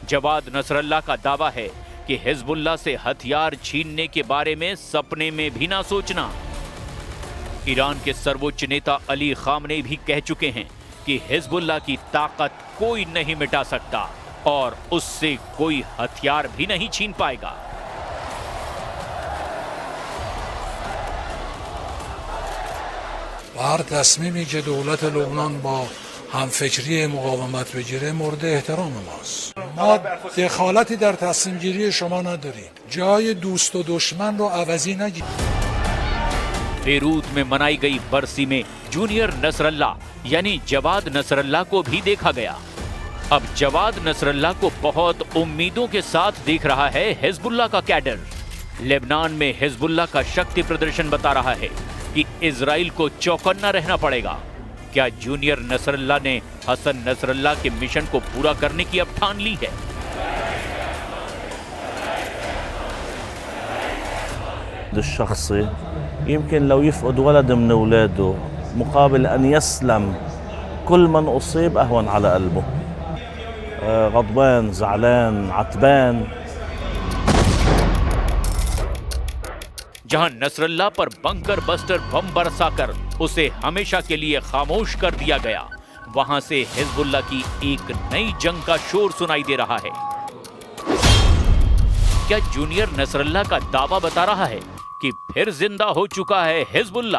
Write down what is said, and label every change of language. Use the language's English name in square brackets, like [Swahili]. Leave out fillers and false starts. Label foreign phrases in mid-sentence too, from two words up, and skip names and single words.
[Hindi] जवाद नसरल्लाह का दावा है कि हिजबुल्लाह से हथियार छीनने के बारे में सपने में भी ना सोचना। ईरान के सर्वोच्च नेता अली खामनेई भी कह चुके हैं कि हिजबुल्लाह की ताकत कोई नहीं मिटा सकता और उससे कोई हथियार भी नहीं छीन पाएगा। [Persian] هر تصمیمی که دولت لبنان با همفکری مقاومت بگیره مورد احترام ماست. ما دخالتی در تصمیم گیری شما نداریم. جای دوست و دشمن رو عوضی نگیرید. [Hindi] बेरूत में मनाई गई बरसी में जूनियर नसरल्लाह यानी जवाद नसरल्लाह को भी देखा गया। अब जवाद नसरल्लाह को बहुत उम्मीदों के साथ देख रहा है हिजबुल्लाह का कैडर। लेबनान में हिजबुल्लाह का शक्ति प्रदर्शन बता रहा है कि इजराइल को चौकन्ना रहना पड़ेगा। क्या जूनियर नसरल्लाह ने हसन नसरल्लाह के मिशन को पूरा करने की अब ठान ली है? [Arabic] الشخصي يمكن لو يفقد ولد من اولاده مقابل ان يسلم كل من اصيب اهون على قلبه. غضبان زعلان عتبان। [Hindi] जहां नसरल्ला पर बंकर बस्टर बम बरसाकर उसे हमेशा के लिए खामोश कर दिया गया, वहां से हिजबुल्लाह की एक नई जंग का शोर सुनाई दे रहा है। क्या जूनियर नसरल्ला का दावा बता रहा है कि फिर जिंदा हो चुका है हिजबुल्लाह?